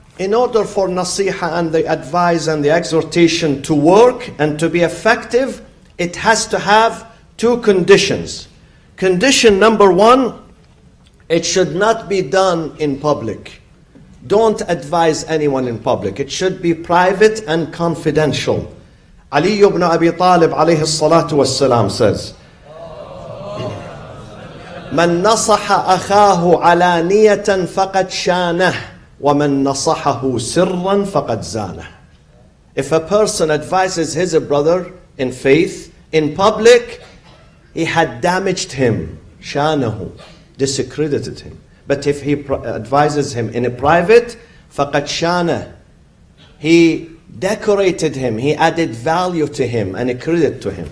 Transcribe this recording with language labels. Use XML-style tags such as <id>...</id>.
<en>in order for nasiha and the advice and the exhortation to work and to be effective, it has to have two conditions. Condition number one, it should not be done in public. Don't advise anyone in public. It should be private and confidential.</en> <ar>Ali ibn Abi Talib alayhi salatu wassalam says, من نصح أخاه علانية فقد شانه ومن نصحه سرا فقد زانه.</ar> <en>If a person advises his brother in faith, in public, he had damaged him, shanahu, discredited him. But if he advises him in a private,</en> <ar>فقد شانه,</ar> <en>he decorated him, he added value to him and a credit to him.</en>